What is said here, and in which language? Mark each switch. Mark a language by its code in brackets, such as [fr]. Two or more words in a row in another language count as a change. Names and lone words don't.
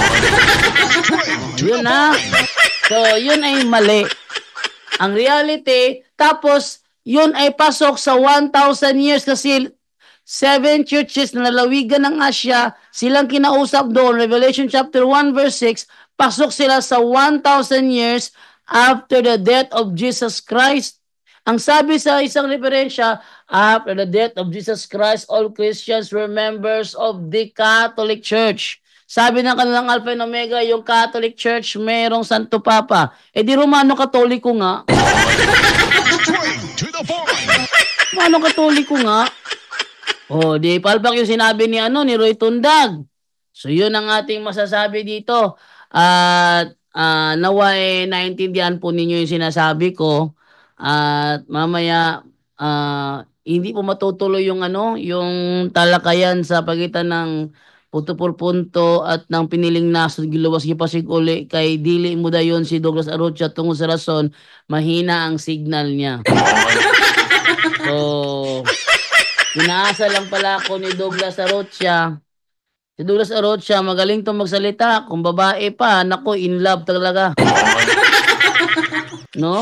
[tl] Yun na. So, yun ay mali. Ang reality, tapos, yun ay pasok sa 1,000 years kasi 7 churches na lalawigan ng Asya, silang kinausap doon, Revelation chapter 1 verse 6, pasok sila sa 1,000 years [en] after the death of Jesus Christ. [tl] Ang sabi sa isang referensya, [en] after the death of Jesus Christ, all Christians were members of the Catholic Church. [tl] Sabi ng kanilang Alpha and Omega, yung Catholic Church, merong Santo Papa. Di Romano Katoliko nga. Romano Katoliko nga. Di palpak yung sinabi ni Roy Tundag. So yun ang ating masasabi dito. At naway naintindihan po ninyo yung sinasabi ko. At mamaya hindi po matutuloy yung yung talakayan sa pagitan ng puto por punto at [ceb] nang piniling nasod giluwas gipasig uli kay dili mo dayon si Douglas Arocha tungod sa rason mahina ang signal niya. [tl] So, inaasa lang pala ako ni Douglas Arocha. Si Douglas Arocha magaling tong magsalita. Kung babae pa, nako, [en] in love [tl] talaga. No?